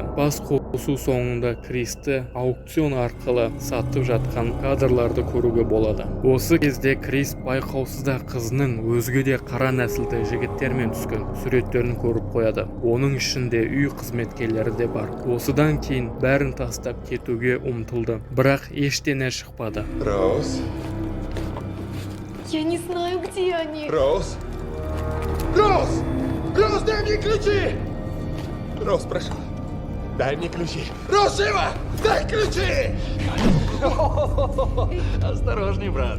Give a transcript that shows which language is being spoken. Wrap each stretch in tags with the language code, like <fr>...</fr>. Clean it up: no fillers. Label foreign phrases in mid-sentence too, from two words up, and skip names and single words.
<kk>Бас қосу соңында Кристі аукцион арқылы сатып жатқан кадрларды көруге болады. Осы кезде Крис байқаусызда қызының өзге де қара нәсілді жігіттермен түскен суреттерін көріп қояды. Оның ішінде үй қызметкерлері де бар. Осыдан кейін бәрін тастап кетуге ұмтылды. Бірақ ештеңе шықпады. Роуз?</kk> <ru>Я не знаю, где они. Роуз? Роуз! Роуз, дай мне ключи! Роуз, прошу. Дай мне ключи. Роуз, живо! Дай ключи! Осторожней, брат.</ru>